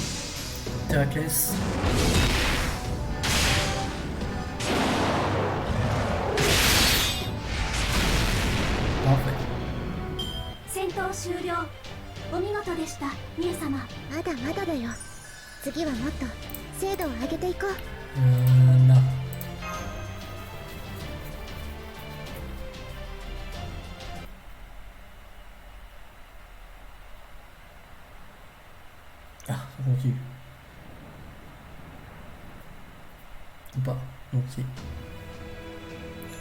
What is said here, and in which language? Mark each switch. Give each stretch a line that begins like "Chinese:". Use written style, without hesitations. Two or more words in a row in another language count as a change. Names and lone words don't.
French: Héraclès. Parfait.
Japanese: 戦闘終了。お見事でした、ミエ様。まだまだだよ。次はもっと精度を上げていこう。
French: Là. Ah, ça continue. Ou pas? Non, si.